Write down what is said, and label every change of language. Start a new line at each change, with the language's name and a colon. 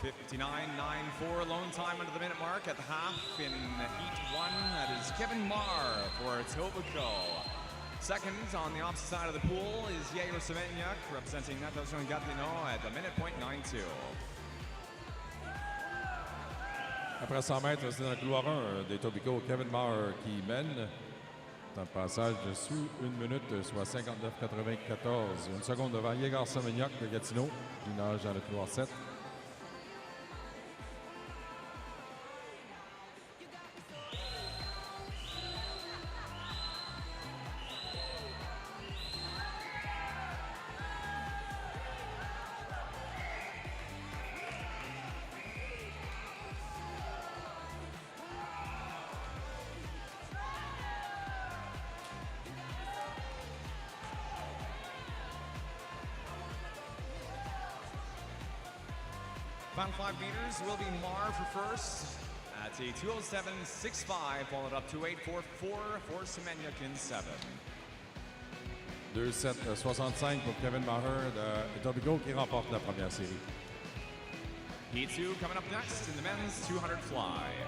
English: 59.94 lone time under the minute mark at the half in heat 1. That is Kevin Marr for Etobicoke. Second on the opposite side of the pool is Yair Semenyak representing Natashon Gatineau at the minute .92.
French: Après 100 mètres, c'est dans le couloir 1 d'Etobicoke, Kevin Marr qui mène. Temps de passage sous 1 minute, soit 59.94. Une seconde devant Yair Semenyak de Gatineau, qui nage dans le couloir 7.
English: Final 5 meters will be Mar for first at a 2:07.65, followed up to 8:44 for Semenyak in 7.
French: 2:07.65 pour Kevin Maher de Etobicoke qui remporte la première série.
English: Heat 2 coming up next in the men's 200 fly.